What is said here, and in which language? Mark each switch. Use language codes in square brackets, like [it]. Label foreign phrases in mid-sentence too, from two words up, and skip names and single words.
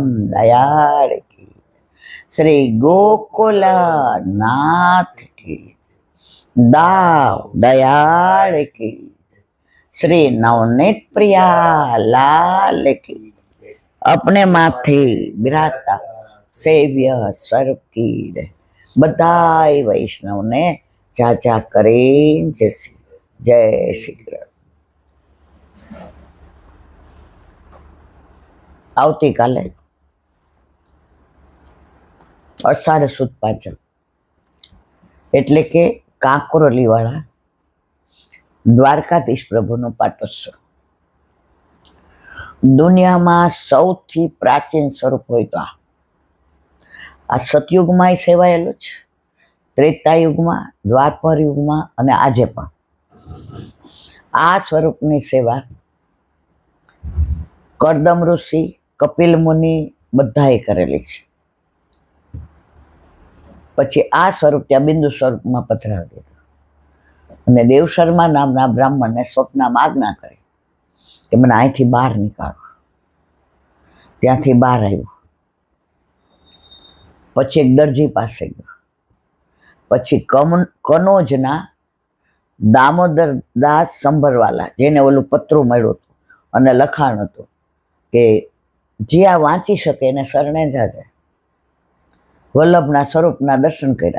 [hi] दयाल की, श्री गोकुल नाथ की, दाव दयाल की, श्री नवनीत प्रिया लाल की, अपने माथे बिराजता सेव्य स्वरूप की बधाई वैष्णव ने चाचा करे जय श्री कृष्ण। [gu] આવતી કાલે અષાઢ સુદ પાચમ એટલે કે કાંકરોલીવાળા દ્વારકાધીશ પ્રભુનો પાટોત્સવ। દુનિયામાં સૌથી પ્રાચીન સ્વરૂપ હોય તો આ સતયુગમાં સેવાયેલું છે, ત્રેતાયુગમાં, દ્વાપર યુગમાં અને આજે પણ આ સ્વરૂપની સેવા કર્દમ ઋષિ, કપિલ મુનિ બધાએ કરેલી છે। પછી આ સ્વરૂપ ત્યાં બિંદુ સ્વરૂપમાં પધરાવી દીધું અને દેવશર્મા નામના બ્રાહ્મણને स्वप्નમાં આજ્ઞા કરી કે મને અહીંથી બહાર નીકાળો। ત્યાંથી બહાર આવ્યો, પછી એક દરજી પાસે ગયો, પછી કનોજના દામોદર દાસ સંભરવાલા જેને ઓલું પત્રું મળ્યું હતું અને લખાણ હતું કે જે આ વાંચી શકે એને શરણે જાજે, વલ્લભના સ્વરૂપના દર્શન કર્યા।